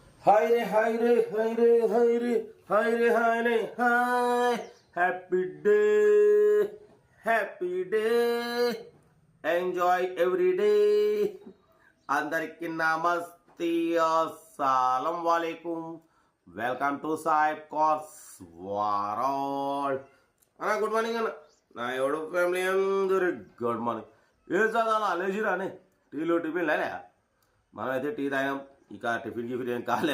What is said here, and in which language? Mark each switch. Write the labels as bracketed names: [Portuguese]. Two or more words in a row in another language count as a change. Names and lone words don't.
[English] Hi re, hi re, hi re, hi re, hi re, hi re, hi. Happy day, happy day. Enjoy every day. [Telugu] అందరికి నమస్తే [Arabic] السلام عليكم. [English] Welcome to Saib Cars World. [Telugu] అన్న [English] good morning [Telugu] అన్న. నా ఎవడు ఫ్యామిలీ అందరు [English] good morning. [Telugu] ఏం చదవాలా లేచిరానే టీలు టిఫిన్ లేలే. మనమైతే టీ తాగాం, ఇక టిఫిన్ గిఫిన్ ఏం కాలే.